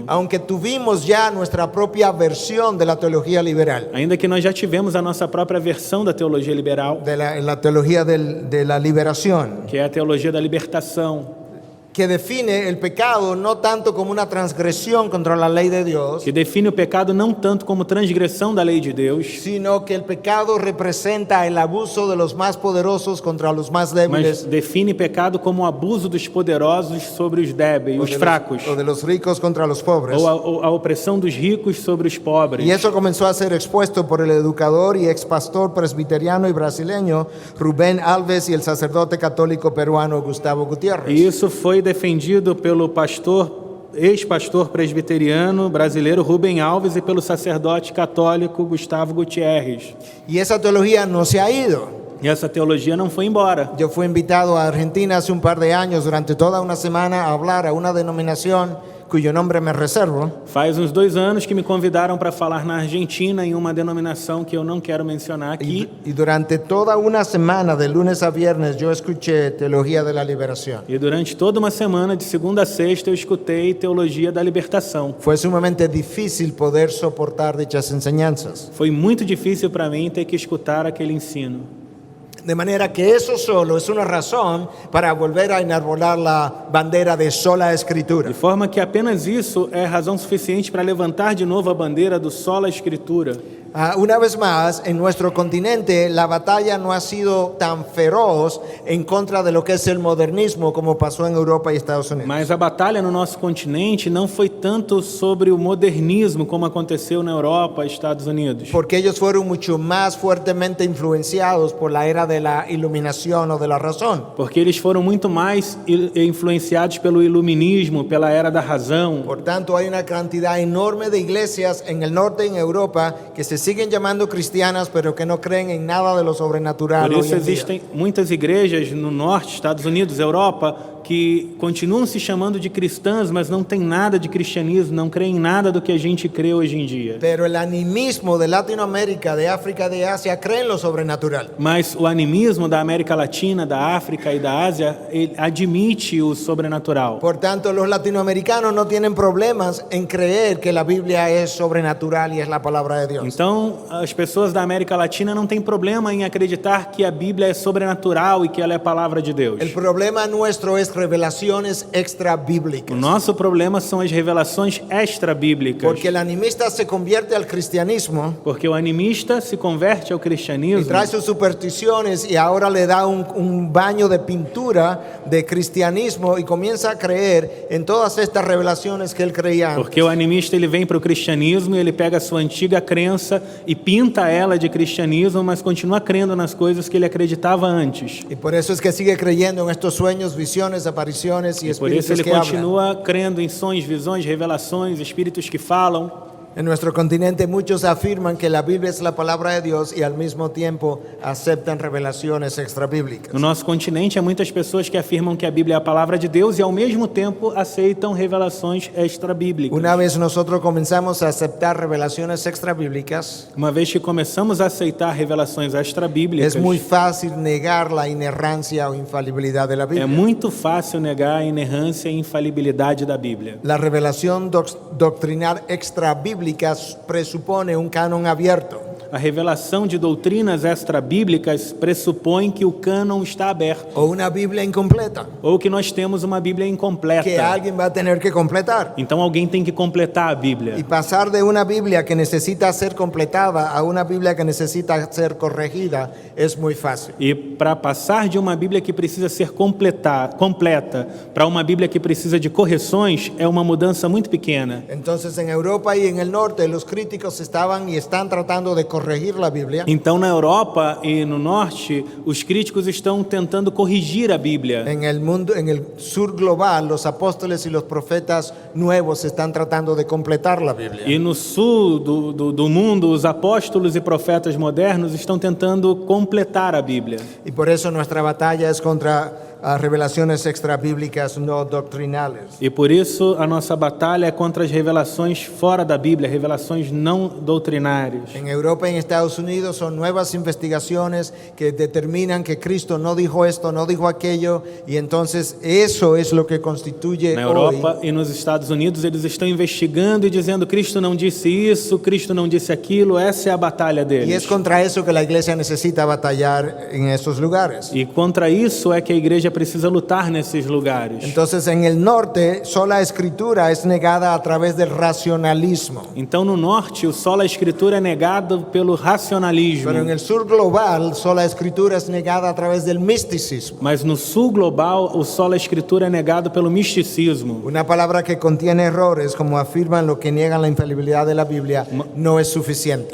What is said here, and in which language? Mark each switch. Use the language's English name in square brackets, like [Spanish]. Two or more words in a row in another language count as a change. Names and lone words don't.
[Spanish] aunque tuvimos ya nuestra propia versión de la teología liberal, [Portuguese] ainda que nós já tivemos a nossa própria versão da teologia liberal, [Spanish] de la teología de la liberación, [Portuguese] que é a teologia da libertação, [Spanish] que define el pecado no tanto como una transgresión contra la ley de Dios, [Portuguese] que define o pecado não tanto como transgressão da lei de Deus, [Spanish] sino que el pecado representa el abuso de los más poderosos contra los más [Portuguese] mas [Spanish] débiles, [Portuguese] define pecado como o abuso dos poderosos sobre os débeis, os fracos, [Spanish] o de los ricos contra los pobres. [Portuguese] ou a opressão dos ricos sobre os pobres. [Spanish] Y eso comenzó a ser expuesto por el educador y ex pastor presbiteriano y brasileño Rubén Alves y el sacerdote católico peruano Gustavo Gutiérrez. [Portuguese] E isso foi defendido pelo ex-pastor presbiteriano brasileiro Rubem Alves e pelo sacerdote católico Gustavo Gutierrez. [Spanish] Y esa teología no se ha ido. [Portuguese] E essa teologia não foi embora. [Spanish] Yo fui invitado a Argentina hace un par de años durante toda una semana a hablar a una denominación cuyo nombre me reservo. [Portuguese] Faz uns 2 anos que me convidaram para falar na Argentina em uma denominação que eu não quero mencionar aqui. [Spanish] Y durante toda una semana, de lunes a viernes, yo escuché teología de la liberación. [Portuguese] E durante toda uma semana, de segunda a sexta, eu escutei teologia da libertação. [Spanish] Fue sumamente difícil poder soportar dichas enseñanzas. [Portuguese] Foi muito difícil para mim ter que escutar aquele ensino. [Spanish] De manera que eso solo es una razón para volver a enarbolar la bandera de sola escritura. [Portuguese] De forma que apenas isso é razão suficiente para levantar de novo a bandeira do sola escritura. [Spanish] Una vez más, en nuestro continente la batalla no ha sido tan feroz en contra de lo que es el modernismo como pasó en Europa y Estados Unidos. [Portuguese] Mas a batalha no nosso continente não foi tanto sobre o modernismo como aconteceu na Europa e Estados Unidos. [Spanish] Porque ellos fueron mucho más fuertemente influenciados por la era de la iluminación o de la razón. [Portuguese] Porque eles foram muito mais influenciados pelo iluminismo, pela era da razão. [Spanish] Por tanto, hay una cantidad enorme de iglesias en el norte y en Europa que se siguen llamando cristianas, pero que no creen en nada de lo sobrenatural. [Portuguese] Por isso [Spanish] hoy en día. [Portuguese] existem muitas igrejas no norte, Estados Unidos, Europa, que continuam se chamando de cristãs, mas não tem nada de cristianismo, não creem em nada do que a gente crê hoje em dia. [Spanish] Pero el animismo de Latinoamérica, de África, de Asia, cree en lo sobrenatural. [Portuguese] Mas o animismo da América Latina, da África e da Ásia, ele admite o sobrenatural. [Spanish] Por tanto, los latinoamericanos no tienen problemas en creer que la Biblia es sobrenatural y es la palabra de Dios. [Portuguese] Então, as pessoas da América Latina não têm problema em acreditar que a Bíblia é sobrenatural e que ela é a palavra de Deus. [Spanish] El problema nuestro es revelaciones extra [Portuguese] O [Spanish] bíblicas. [Portuguese] nosso problema são as revelações extra-bíblicas. [Spanish] Porque el animista se convierte al cristianismo [Portuguese] Porque o animista se converte ao [Spanish] y [Portuguese] cristianismo [Spanish] trae sus supersticiones y ahora le da un baño de pintura de cristianismo y comienza a creer en todas estas revelaciones que él creía antes. [Portuguese] Porque o animista ele vem para o cristianismo e ele pega a sua antiga crença e pinta ela de cristianismo, mas continua crendo nas coisas que ele acreditava antes. [Spanish] Y por eso es que sigue creyendo en estos sueños, visiones, apariciones y [Portuguese] Por isso [Spanish] espíritus [Portuguese] ele [Spanish] que hablan. [Portuguese] continua crendo em sonhos, visões, revelações, espíritos que falam. [Spanish] En nuestro continente muchos afirman que la Biblia es la palabra de Dios y al mismo tiempo aceptan revelaciones extrabíblicas. [Portuguese] No nosso continente há muitas pessoas que afirmam que a Bíblia é a palavra de Deus e ao mesmo tempo aceitam revelações extra-bíblicas. [Spanish] Una vez nosotros comenzamos a aceptar revelaciones extrabíblicas, [Portuguese] Uma vez que começamos a aceitar revelações extra-bíblicas, [Spanish] es muy fácil negar la inerrancia o infalibilidad de la [Portuguese] é [Spanish] Biblia. [Portuguese] muito fácil negar a inerrância e infalibilidade da Bíblia. [Spanish] La revelación doctrinal extrabíblica presupone un canon abierto. [Portuguese] A revelação de doutrinas extra-bíblicas pressupõe que o cânon está aberto, [Spanish] o una Biblia incompleta [Portuguese] ou que nós temos uma Bíblia [Spanish] que [Portuguese] incompleta. [Spanish] alguien va a tener que completar. [Portuguese] Então alguém tem que completar a [Spanish] Y [Portuguese] Bíblia. [Spanish] pasar de una Biblia que necesita ser completada a una Biblia que necesita ser corregida es muy fácil. [Portuguese] E para passar de uma Bíblia que precisa ser completa para uma Bíblia que precisa de correções é uma mudança muito pequena. [Spanish] Entonces en Europa y en el norte los críticos estaban y están tratando de corregir la Biblia. [Portuguese] Então, na Europa e no Norte, os críticos estão tentando corrigir a Bíblia. [Spanish] En el mundo, en el sur global, los apóstoles y los profetas nuevos están tratando de completar la Biblia. [Portuguese] E no sul do mundo, os apóstolos e profetas modernos estão tentando completar a Bíblia. [Spanish] Y por eso nuestra batalla es contra revelaciones extrabíblicas no doctrinales. [Portuguese] E por isso a nossa batalha é contra as revelações fora da Bíblia, revelações não doutrinárias. [Spanish] En Europa y en Estados Unidos son nuevas investigaciones que determinan que Cristo no dijo esto, no dijo aquello, y entonces eso es lo que constituye [Portuguese] Na [Spanish] hoy. [Portuguese] Europa e nos Estados Unidos eles estão investigando e dizendo Cristo não disse isso, Cristo não disse aquilo, essa é a batalha [Spanish] Y es [Portuguese] deles. [Spanish] contra eso que la iglesia necesita batallar en esos lugares. [Portuguese] E contra isso é que a igreja precisa lutar nesses lugares. [Spanish] Entonces en el norte sola escritura es negada a través del racionalismo, [Portuguese] Então no norte o sola escritura é negado pelo racionalismo, [Spanish] pero en el sur global sola escritura es negada a través del misticismo. [Portuguese] mas no sul global o sola escritura é negado pelo misticismo. [Spanish] Una palabra que contiene errores, como afirman los que niegan la infalibilidad de la Biblia, no es suficiente.